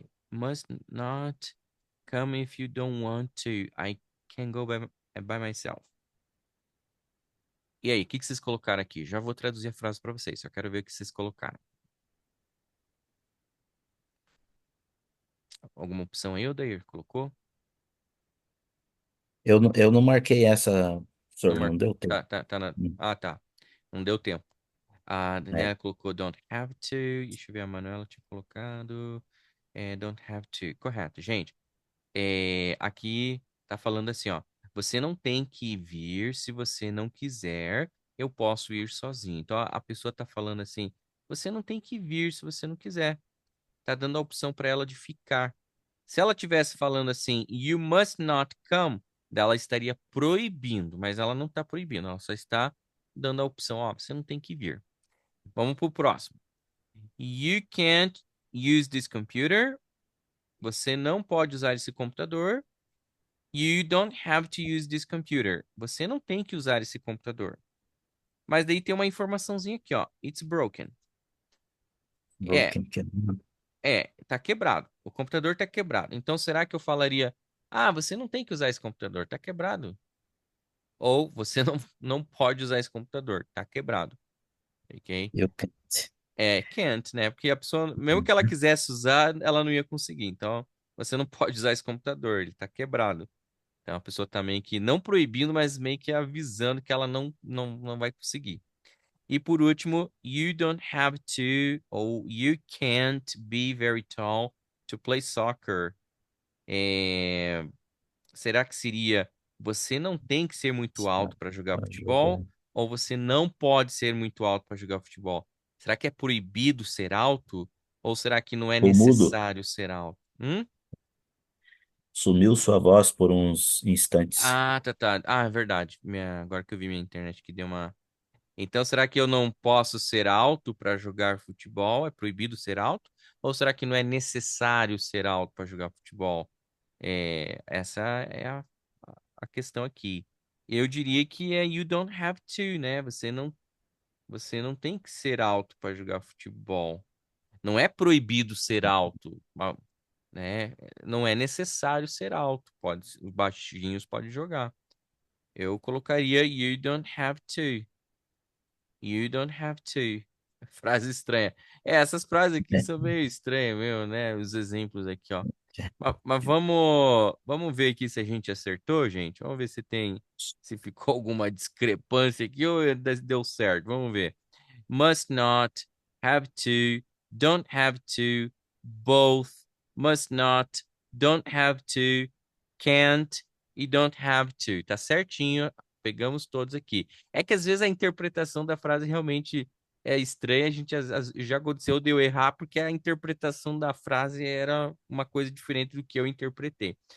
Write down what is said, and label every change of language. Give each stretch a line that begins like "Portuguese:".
English: Must not come if you don't want to. I can go by myself.
Portuguese: E aí, o que vocês colocaram aqui? Já vou traduzir a frase para vocês, só quero ver o que vocês colocaram. Alguma opção aí, Odair? Colocou? Eu não marquei essa, Não professor, não marcou. deu tempo. Hum. Tá. Não deu tempo. A É, Daniela colocou don't have to. Deixa eu ver, a Manuela tinha colocado. Don't have to. Correto, gente. Aqui tá falando assim, ó. Você não tem que vir se você não quiser. Eu posso ir sozinho. Então a pessoa tá falando assim: você não tem que vir se você não quiser. Tá dando a opção para ela de ficar. Se ela tivesse falando assim,
English: you must not come,
Portuguese: ela estaria proibindo, mas ela não está proibindo, ela só está dando a opção, ó, você não tem que vir. Vamos pro próximo.
English: You can't use this computer.
Portuguese: Você não pode usar esse computador.
English: You don't have to use this computer.
Portuguese: Você não tem que usar esse computador. Mas daí tem uma informaçãozinha aqui, ó.
English: It's broken.
Portuguese: É,
English: broken.
Portuguese: tá quebrado. O computador tá quebrado. Então será que eu falaria, ah, você não tem que usar esse computador, tá quebrado? Ou você não pode usar esse computador, tá quebrado. Ok?
English: You can't. Can't, né?
Portuguese: Porque a pessoa, mesmo que ela quisesse usar, ela não ia conseguir. Então, você não pode usar esse computador, ele tá quebrado. Então, a pessoa tá meio que não proibindo, mas meio que avisando que ela não vai conseguir.
English: E por último, you don't have to, ou you can't be very tall to play soccer.
Portuguese: É, Será que seria você não tem que ser muito alto para jogar futebol? Ou você não pode ser muito alto para jogar futebol? Será que é proibido ser alto? Ou será que não é O mudo necessário ser alto? sumiu sua voz por uns instantes. Tá. É verdade. Agora que eu vi minha internet que deu uma. Então, será que eu não posso ser alto para jogar futebol? É proibido ser alto? Ou será que não é necessário ser alto para jogar futebol? Essa é a questão aqui. Eu diria que é
English: you don't have to,
Portuguese: né? Você não tem que ser alto para jogar futebol. Não é proibido ser alto, né? Não é necessário ser alto. Os baixinhos podem jogar. Eu colocaria
English: you don't have to. You don't have to.
Portuguese: Frase estranha. Essas frases aqui são meio estranhas, meu, né? Os exemplos aqui, ó. Mas vamos ver aqui se a gente acertou, gente. Vamos ver se ficou alguma discrepância aqui ou deu certo. Vamos ver.
English: Must not, have to, don't have to, both, must not, don't have to, can't e don't have to.
Portuguese: Tá certinho, pegamos todos aqui. É que às vezes a interpretação da frase realmente é estranha, já aconteceu de eu errar porque a interpretação da frase era uma coisa diferente do que eu interpretei.